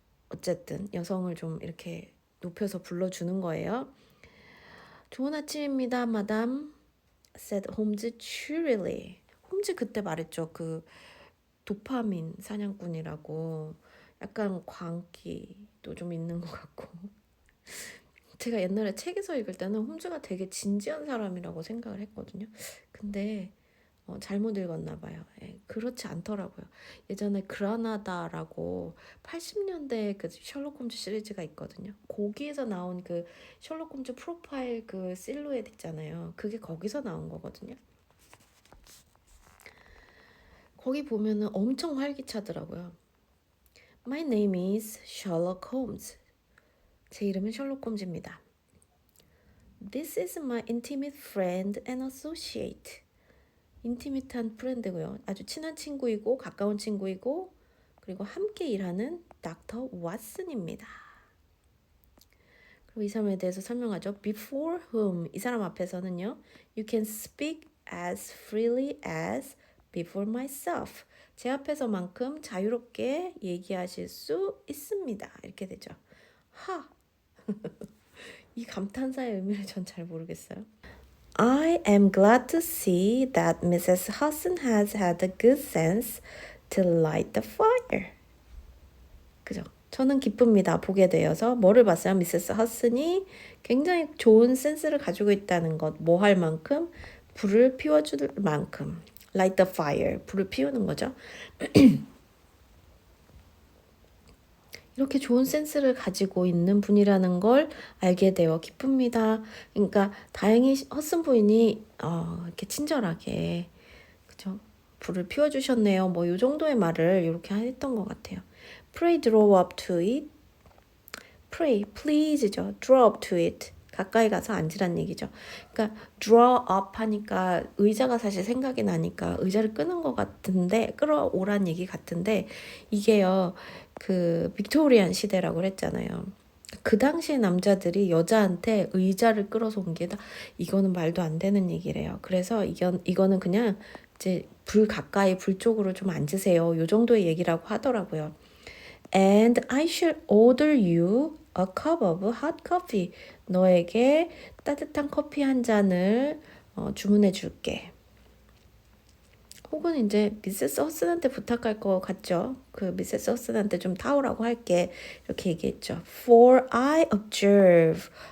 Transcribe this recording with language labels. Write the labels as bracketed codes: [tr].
[ko] 어쨌든 여성을 좀 이렇게 높여서 불러주는 거예요. 좋은 아침입니다, 마담. [en] said 홈즈 cheerily. [ko] 홈즈 그때 말했죠. 그 도파민 사냥꾼이라고. 약간 광기도 좀 있는 것 같고. 제가 옛날에 책에서 읽을 때는 홈즈가 되게 진지한 사람이라고 생각을 했거든요. 근데 잘못 읽었나 봐요. 예, 그렇지 않더라고요. 예전에 그라나다라고 80년대 그 셜록 홈즈 시리즈가 있거든요. 거기에서 나온 그 셜록 홈즈 프로파일 그 실루엣 있잖아요. 그게 거기서 나온 거거든요. 거기 보면은 엄청 활기차더라고요. [en] My name is Sherlock Holmes. [ko] 제 이름은 셜록 홈즈입니다. [en] This is my intimate friend and associate. [ko] 인티미트한 프렌드고요. 아주 친한 친구이고 가까운 친구이고 그리고 함께 일하는 닥터 왓슨입니다. 그리고 이 사람에 대해서 설명하죠. [en] Before whom [ko] 이 사람 앞에서는요. [en] You can speak as freely as before myself. [ko] 제 앞에서만큼 자유롭게 얘기하실 수 있습니다. 이렇게 되죠. 하! 이 감탄사의 의미를 전 잘 모르겠어요. [en] I am glad to see that Mrs. Hudson has had the good sense to light the fire. [ko] 그죠? 저는 기쁩니다. 보게 되어서 뭐를 봤어요? 미세스 허슨이 굉장히 좋은 센스를 가지고 있다는 것. 뭐 할 만큼? 불을 피워줄 만큼. [en] Light the fire. [ko] 불을 피우는 거죠. 이렇게 좋은 센스를 가지고 있는 분이라는 걸 알게 되어 기쁩니다. 그러니까 다행히 허슨 부인이 이렇게 친절하게 그죠? 불을 피워주셨네요. 뭐 이 정도의 말을 이렇게 했던 것 같아요. [en] Pray draw up to it. Pray, please죠. Draw up to it. [ko] 가까이 가서 앉으란 얘기죠. 그러니까 [en] draw up [ko] 하니까 의자가 사실 생각이 나니까 의자를 끄는 것 같은데 끌어오란 얘기 같은데 이게요 그 빅토리안 시대라고 그랬잖아요. 그 당시에 남자들이 여자한테 의자를 끌어서 온 게 이거는 말도 안 되는 얘기래요. 그래서 이거는 그냥 이제 불 가까이 불 쪽으로 좀 앉으세요. 요 정도의 얘기라고 하더라고요. [en] And I shall order you a cup of hot coffee. [ko] 너에게 따뜻한 커피 한 잔을 주문해 줄게. 혹은 이제 미세스 허슨한테 부탁할 것 같죠. 그 미세스 허슨한테 좀 타오라고 할게. 이렇게 얘기했죠. [en] For I observe.